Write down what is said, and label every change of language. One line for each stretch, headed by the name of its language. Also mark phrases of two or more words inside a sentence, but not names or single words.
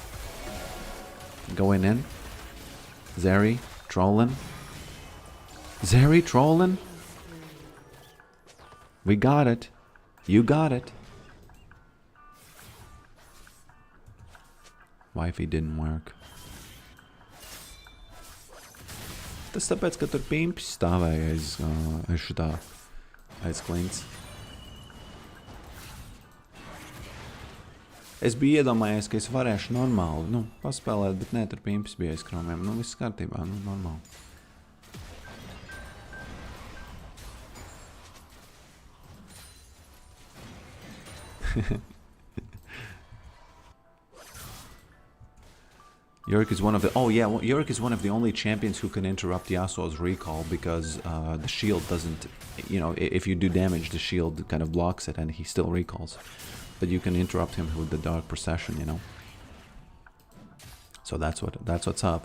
English: Going in. Zeri, trolling. Zeri, trolling. We got it. You got it. Wifey didn't work.
Latvian: Tas tāpēc, ka tur pimps stāvēja aiz šitā, aiz klints. Es biju iedomājies, ka es varēšu normāli, paspēlēt, bet nē, tur pimps bija aiz kromiem. Viss kārtībā, normāli.
English: Yorick is one of the... Oh, yeah, Yorick is one of the only champions who can interrupt Yasuo's recall because the shield doesn't... if you do damage, the shield kind of blocks it and he still recalls. But you can interrupt him with the Dark Procession, So that's what's up.